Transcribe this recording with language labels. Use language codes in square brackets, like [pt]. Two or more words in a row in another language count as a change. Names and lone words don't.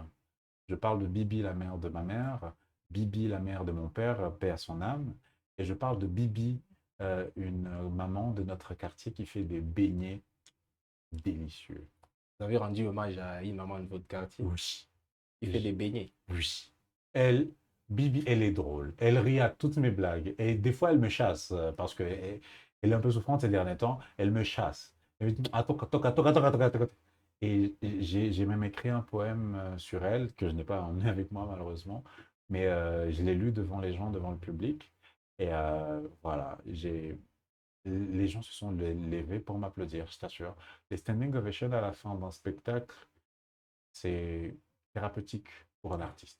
[fr] Je parle de Bibi, la mère de ma mère, Bibi, la mère de mon père, paix à son âme, et je parle de Bibi, une maman de notre quartier qui fait des beignets délicieux. Vous avez rendu hommage à une maman de votre quartier Oui. qui fait des beignets. Oui. Bibi, elle est drôle. Elle rit à toutes mes blagues. Et des fois, elle me chasse parce qu'elle est un peu souffrante ces derniers temps. Elle me chasse. Elle me dit, ah, toca, toca, toca, toca, toca, toca. Et j'ai même écrit un poème sur elle que je n'ai pas emmené avec moi malheureusement, mais je l'ai lu devant les gens, devant le public. Et voilà, les gens se sont levés pour m'applaudir, je t'assure. Les [en] standing ovations [fr] à la fin d'un spectacle, c'est thérapeutique pour un artiste.